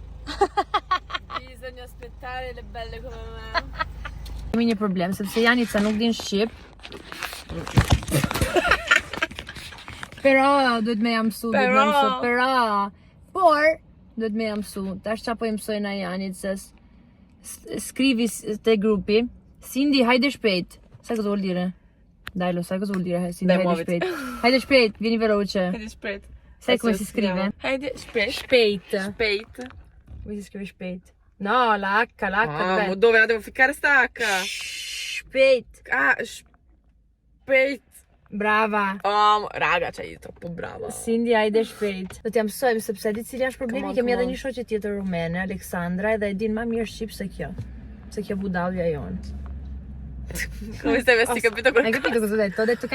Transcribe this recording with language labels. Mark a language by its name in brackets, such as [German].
[Italian] Bisogna aspettare le belle come me. [Albanian] Kemi një problem, sepse Janica nuk din shqip. Pero, duhet me jam mësu, pero, por, duhet me jam mësu, tash qa po i mësoj na Janit, se skrivi te grupi, Cindy, hajde shpejt, sa këzë ullire? Dajlo, sa këzë ullire, Cindy, hajde shpejt. Hajde shpejt, vini veloce. Hajde shpejt. [Italian] Sai come si scrive? [Albanian] Hajde shpejt. Shpejt. Shpejt. [Italian] Come si scrive shpejt? No, la H, Ah, ma dove la devo ficcare sta H? [Albanian] Shpejt. Ah, shpejt. [Italian] Brava. Oh, raga, cioè, troppo brava. [Albanian] Cindy, hajde shpejt. Do t'ja mësojmë sepse di cili është problemi, kemi edhe [English] come on. [Albanian] një shoqe tjetër rumene, Aleksandra, edhe e din më mirë shqip se kjo. Se kjo budallja jonë. [Italian] Come stai vestita, capito Hai qualcosa? capito cosa ho detto? Ho detto che